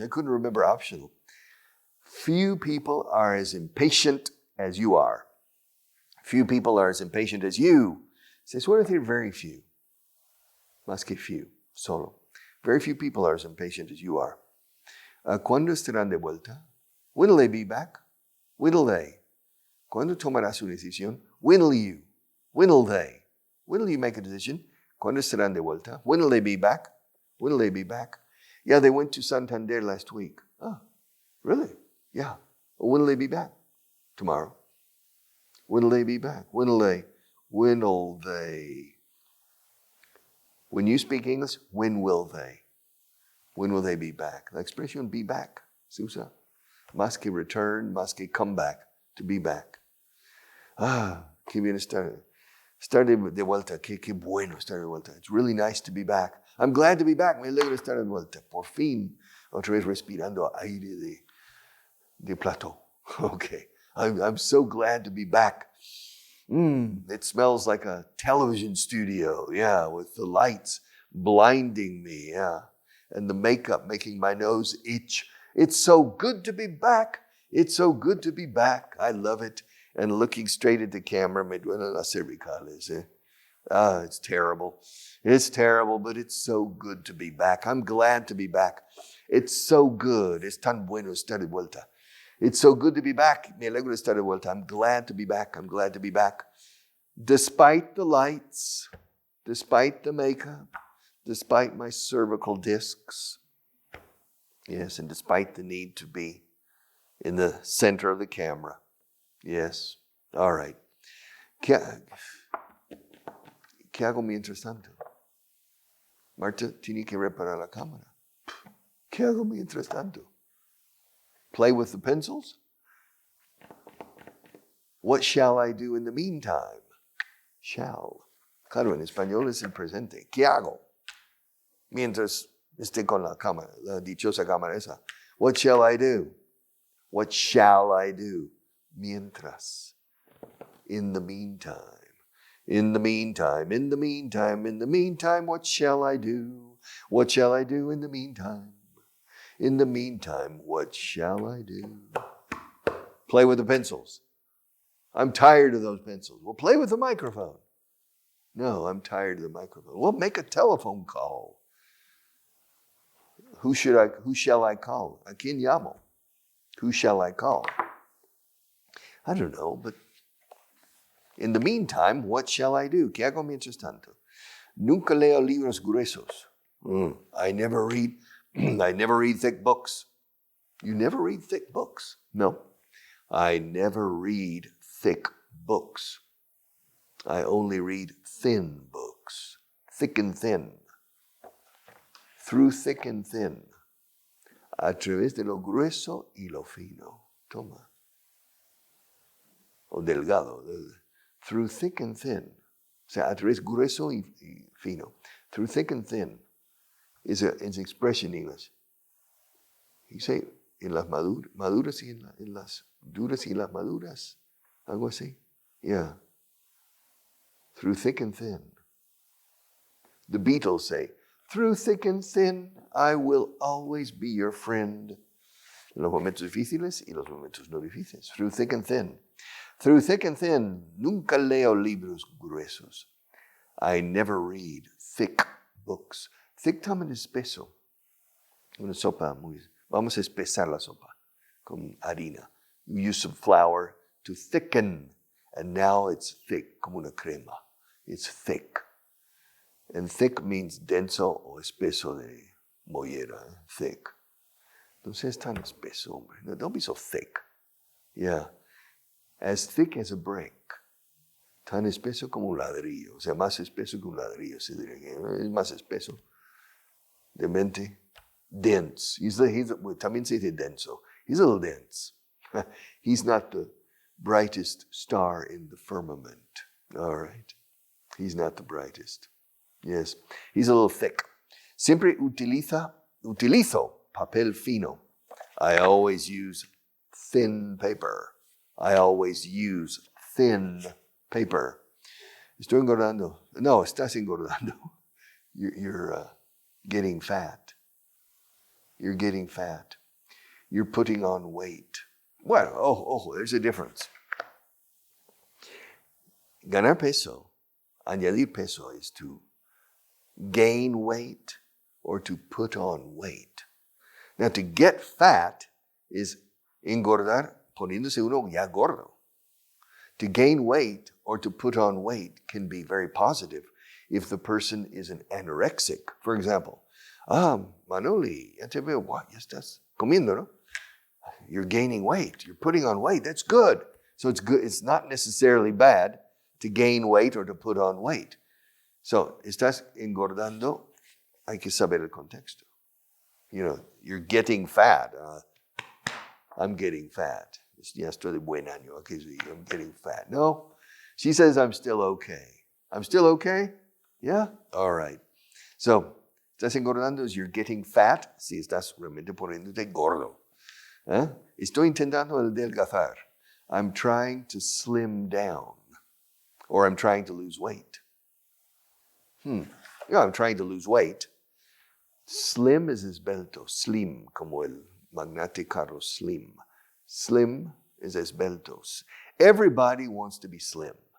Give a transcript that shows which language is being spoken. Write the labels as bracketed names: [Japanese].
[English] I couldn't remember optional. Few people are as impatient as you are. Few people are as impatient as you. [Spanish] Se suele decir [English] very few. [Spanish] Más que few, solo. [English] Very few people are as impatient as you are. [Spanish] ¿Cuándo estarán de vuelta? [English] When will they be back? When will they? [Spanish] ¿Cuándo tomarás una decisión? [English] When will you? When will they? When will you make a decision? [Spanish] ¿Cuándo estarán de vuelta? [English] When will they be back? When will they be back? Yeah, they went to Santander last week. Oh, really? Yeah. When will they be back? Tomorrow. When will they be back? When will they? When will they? When you speak English, when will they? When will they be back? [Spanish] La expresión [English] be back [Spanish] se usa. Más que [English] return, [Spanish] más que [English] come back, to be back. [Spanish] Qué bien estar de vuelta. Qué bueno estar de vuelta. [English] It's really nice to be back. I'm glad to be back. [Spanish] Me alegro de estar de vuelta. Por fin, otra vez respirando aire de plato. [English] Okay. I'm so glad to be back. It smells like a television studio, yeah, with the lights blinding me, yeah, and the makeup making my nose itch. It's so good to be back. It's so good to be back. I love it. And looking straight at the camera, [Spanish] me duelen las cervicales. [English] It's terrible. It's terrible, but it's so good to be back. I'm glad to be back. It's so good. [Spanish] Es tan bueno estar de vuelta. [English] It's so good to be back. [Spanish] Me alegro de estar de vuelta. [English] I'm glad to be back. I'm glad to be back. Despite the lights, despite the makeup, despite my cervical discs, yes, and despite the need to be in the center of the camera. Yes. All right. [Spanish] ¿Qué hago mientras tanto? Marta tiene que reparar la cámara. ¿Qué hago mientras tanto? [English] Play with the pencils? What shall I do in the meantime? Shall. [Spanish] Claro, en español es el presente. ¿Qué hago? Mientras esté con la cámara, la dichosa cámara esa. [English] What shall I do? What shall I do? Mientras. In the meantime. In the meantime. In the meantime. In the meantime, what shall I do? What shall I do in the meantime? In the meantime, what shall I do? Play with the pencils. I'm tired of those pencils. Well, play with the microphone. No, I'm tired of the microphone. Well, make a telephone call. Who shall I call? [Spanish] ¿A quién llamo? [English] Who shall I call? I don't know, but in the meantime, what shall I do? [Spanish] ¿Qué hago mientras tanto? Nunca leo libros gruesos. [English] I never read thick books. You never read thick books? No. I never read thick books. I only read thin books. Thick and thin. Through thick and thin. [Spanish] A través de lo grueso y lo fino. Toma. O delgado. [English] Through thick and thin. [Spanish] O sea, a través grueso y fino. [English] Through thick and thin is an expression in English. You say, [Spanish] en las maduras y en las duras y las maduras. Algo así. [English] Yeah. Through thick and thin. The Beatles say, through thick and thin, I will always be your friend. [Spanish] En los momentos difíciles y los momentos no difíciles. [English] Through thick and thin. Through thick and thin, [Spanish] nunca leo libros gruesos. [English] I never read thick books. [Spanish] Thick también es espeso. Una sopa muy... Vamos a espesar la sopa con harina. [English] You use some flour to thicken, and now it's thick, [Spanish] como una crema. [English] It's thick. And thick means [Spanish] denso o espeso de mollera. [English] Thick. [Spanish] Entonces es tan espeso, hombre. [English] No, don't be so thick. Yeah. As thick as a brick. [Spanish] Tan espeso como un ladrillo. O sea, más espeso que un ladrillo. Se diría que es más espeso. De mente. Dense. También se dice denso. [English] He's a little dense. He's not the brightest star in the firmament. All right. He's not the brightest. Yes. He's a little thick. [Spanish] Siempre utilizo papel fino. [English] I always use thin paper. I always use thin paper. [Spanish] Estoy engordando. No, estás engordando. [English] You're getting fat. You're getting fat. You're putting on weight. Well, there's a difference. [Spanish] Ganar peso, añadir peso [English] is to gain weight or to put on weight. Now, to get fat is [Spanish] engordar poniéndose uno ya gordo. [English] To gain weight or to put on weight can be very positive if the person is an anorexic. For example, [Spanish] Manoli, ya te veo, ya estás comiendo, ¿no? [English] You're gaining weight. You're putting on weight. That's good. So it's good. It's not necessarily bad to gain weight or to put on weight. [Spanish] So, estás engordando, hay que saber el contexto. [English] You know, you're getting fat. I'm getting fat. [Spanish] Ya estoy de buen año. [English] Okay, so I'm getting fat. No, she says I'm still okay. I'm still okay? Yeah? All right. So, [Spanish] estás engordando [English] is you're getting fat. [Spanish] Si estás realmente poniéndote gordo. Estoy intentando adelgazar. [English] I'm trying to slim down. Or I'm trying to lose weight. Yeah, I'm trying to lose weight. Slim is esbelto. Slim, [Spanish] como el magnate [English] Carlos Slim. Slim is esbeltos. Everybody wants to be slim.